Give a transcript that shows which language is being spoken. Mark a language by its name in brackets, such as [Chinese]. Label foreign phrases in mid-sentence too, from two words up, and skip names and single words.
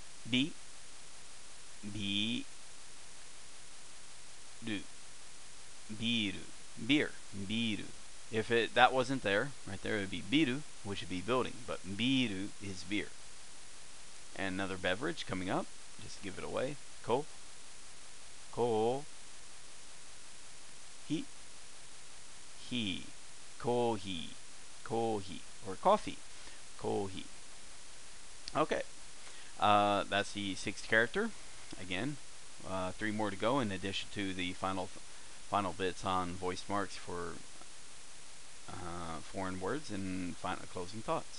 [Japanese] ビ、ビ、ル, biru, beer, biru. [English] If that wasn't there, right there, it would be biru, which would be building, but biru is beer. And another beverage coming up, just give it away. [Japanese] コ、コ、ヒ、へ、コーヒー、コーヒー, [English] or coffee, kohi. Okay, that's the sixth character. Again, three more to go in addition to the final bits on voice marks for foreign words and final closing thoughts.